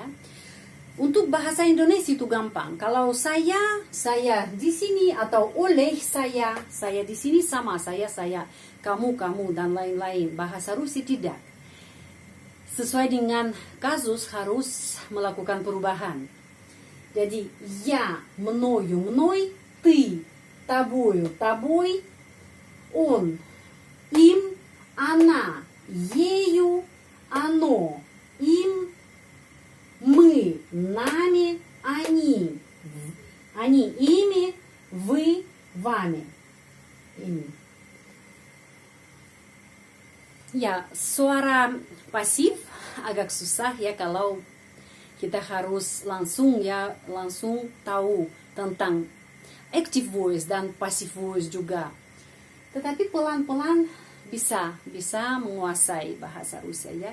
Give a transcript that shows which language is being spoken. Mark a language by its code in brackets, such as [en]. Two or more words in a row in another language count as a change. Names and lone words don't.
[id] Untuk bahasa Indonesia itu gampang. Kalau saya di sini, atau oleh saya di sini sama, saya, kamu, dan lain-lain. Bahasa Rusia tidak. Sesuai dengan kasus harus melakukan perubahan. Jadi, [ru] я, мною, мной, ты, тобою, тобой, он, им, она, ею, оно, им, мы, нами, они, ими, вы, вами. Ими. [id] Ya, suara pasif agak susah ya kalau kita harus langsung tahu tentang [en] active voice [id] dan [en] passive voice [id] juga. Tetapi pelan-pelan bisa menguasai bahasa Rusia ya.